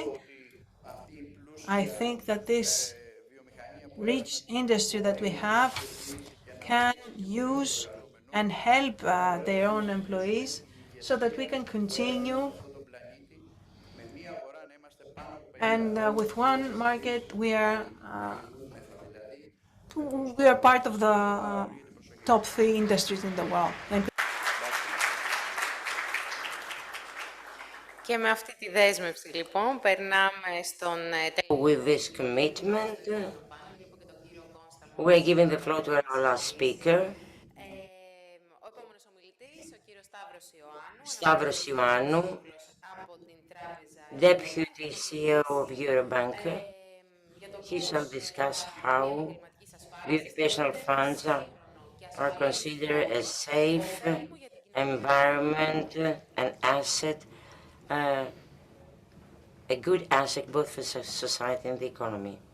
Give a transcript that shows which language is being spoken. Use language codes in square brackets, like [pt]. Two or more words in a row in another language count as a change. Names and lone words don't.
[en] I think that this rich industry that we have can use and help their own employees so that we can continue. And with one market, we are part of the top 3 industries in the world. Thank you. [el] Και με αυτή τη δέσμευση, λοιπόν, περνάμε στον... [en] With this commitment, we're giving the floor to our last speaker, [el] Ο επόμενος ομιλητής, ο κύριος [en] Stavros Ioannou, Deputy CEO of Eurobank. He shall discuss how the occupational funds are considered a safe environment and asset, a good asset both for society and the economy.